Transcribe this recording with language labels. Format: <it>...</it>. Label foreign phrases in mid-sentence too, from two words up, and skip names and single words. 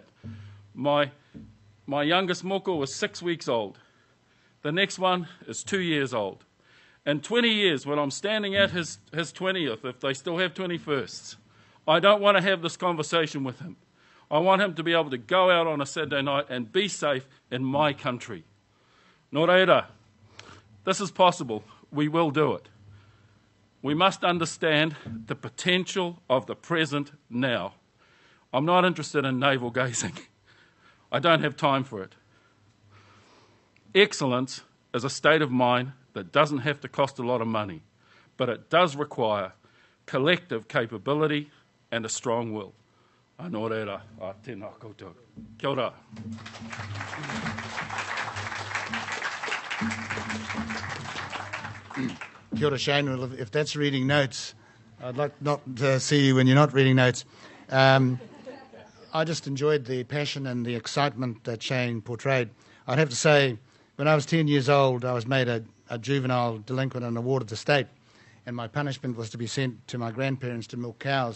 <en>My youngest moko was 6 weeks old. The next one is 2 years old. In 20 years, when I'm standing at his 20th, if they still have 21sts, I don't want to have this conversation with him. I want him to be able to go out on a Saturday night and be safe in my country.</en> <mi>Nō reira,</mi> <en>this is possible. We will do it. We must understand the potential of the present now. I'm not interested in navel gazing. I don't have time for it. Excellence is a state of mind that doesn't have to cost a lot of money, but it does require collective capability and a strong will.</en> <mi>Anō reira, a tēnā koutou. Kia ora. Kia ora, Shane.</mi> <en>Well, if that's reading notes, I'd like not to see you when you're not reading notes. I just enjoyed the passion and the excitement that Shane portrayed. I'd have to say, when I was 10 years old, I was made a juvenile delinquent and a ward of the state, and my punishment was to be sent to my grandparents to milk cows.</en>